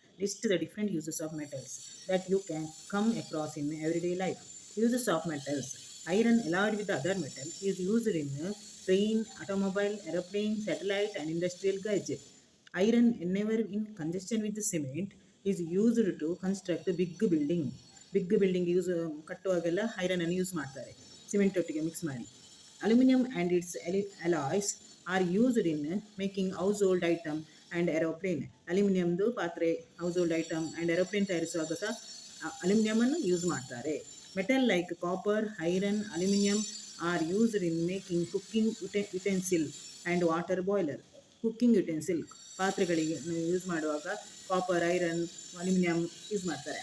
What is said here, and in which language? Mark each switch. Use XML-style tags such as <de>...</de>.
<en>List the different uses of metals that you can come across in everyday life. Uses of metals. Iron alloyed with other metal is used in train, automobile, aeroplane, satellite and industrial gadget. Iron, whenever in conjunction with the cement, is used to construct a big building. Big building use</en> <kn>ಕಟ್ಟುವಾಗೆಲ್ಲ iron ಅನ್ನು use ಮಾಡ್ತಾರೆ cement ಒಟ್ಟಿಗೆ mix ಮಾಡಿ.</kn> <en>Aluminum and its alloys are used in making household item and aeroplane.</en> <kn>ಅಲ್ಯೂಮಿನಿಯಂದು ಪಾತ್ರೆ, ಹೌಸ್ಹೋಲ್ಡ್ item and aeroplane ತಯಾರಿಸುವಾಗ ಸಹ ಅಲ್ಯೂಮಿನಿಯಮನ್ನು use ಮಾಡ್ತಾರೆ.</kn> <en>Metal like copper, iron, aluminium are used in making cooking utensil and water boiler.</en> <kn>Cooking utensil ಪಾತ್ರೆಗಳಿಗೆ use ಮಾಡುವಾಗ copper, iron, aluminium use ಮಾಡ್ತಾರೆ.</kn>